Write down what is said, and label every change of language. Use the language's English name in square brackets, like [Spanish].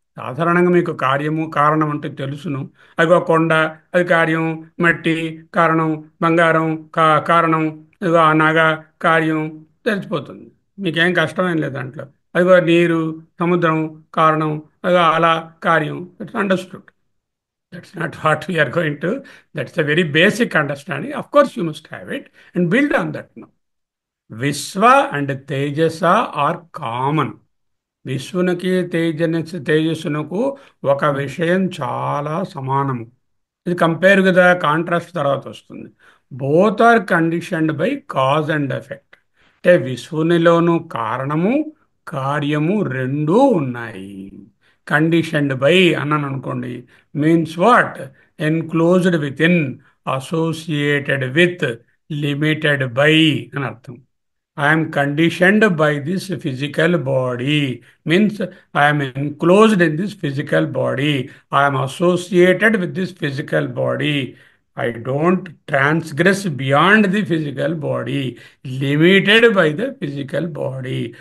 [Telugu] సాధారణంగా మీకు కార్యము కారణం అంటే తెలుసును. అదిగో కొండ, అది కార్యం, మట్టి కారణం, బంగారం కారణం, ఇదిగో ఆ నగ కార్యం తెలిసిపోతుంది. మీకేం కష్టమేం లేదు దాంట్లో. అదిగో నీరు, సముద్రం కారణం, అదిగో అలా కార్యం. [English] It's understood. That's not what we are going to. That's a very basic understanding. Of course, you must have it and build on that now. Vishwa and Tejasa are common. [Telugu] విశ్వనికి తేజస్సునకు ఒక విషయం చాలా సమానము. ఇది కంపేర్ కదా, contrast తర్వాత వస్తుంది. [English] Both are conditioned by cause and effect. [Telugu] అంటే విశ్వనిలోను కారణము, కార్యము రెండూ ఉన్నాయి. కండిషన్డ్ బై అన్నాను అనుకోండి, [English] Means what? Enclosed within, associated with, limited by [Telugu] అని అర్థం. [English] I am conditioned by this physical body means I am enclosed in this physical body. I am associated with this physical body. I don't transgress beyond the physical body, limited by the physical body.